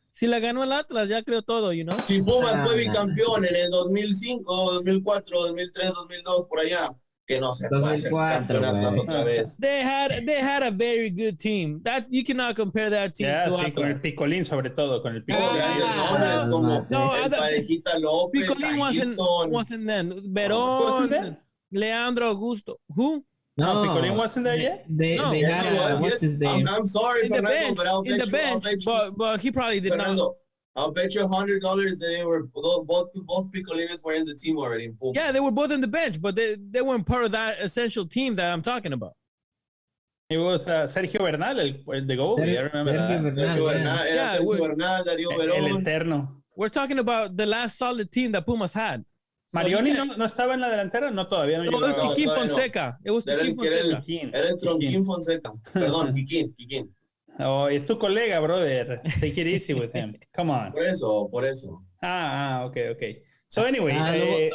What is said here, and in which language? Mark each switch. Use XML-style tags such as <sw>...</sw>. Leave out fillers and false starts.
<es>Si la ganó el Atlas, ya creo todo,</es> <en>you know.</en> <es>Si Pumas fue bicampeón en el 2005, 2004, 2003, 2002, por allá. Que no se puede hacer campeonatos otra vez.</es> <en>They had a very good team. That you cannot compare that team to</en> <es>sí, con el Picolín, sobre todo, con el Picolín. Como el Parejita López,</es> <en>Picolín wasn't then. Verón, Leandro Augusto. Who? No, Picolín wasn't there yet? They had what's his name? I'm sorry, Fernando, but I'll bet you. But he probably did not. I'll bet you $100 that they were both Picolines were in the team already. Yeah, they were both on the bench, but they weren't part of that essential team that I'm talking about. It was Sergio Bernal, el de goalie. I remember Sergio Bernal, Sergio Bernal, Darío Verón.</en> <es>El eterno.</es> <en>We're talking about the last solid team that Pumas had.</en> <es>Marioni no estaba en la delantera, no todavía no.</es> <en>It was Kikín Fonseca. It was Kikín Fonseca.</en> <es>Era el Tronquín Fonseca. Perdón, Kikín.</es> <en>Oh,</en> <es>es tu colega,</es> <en>brother. Take it easy with him. Come on.</en> <es>Por eso.</es> <en>Okay. So anyway.</en>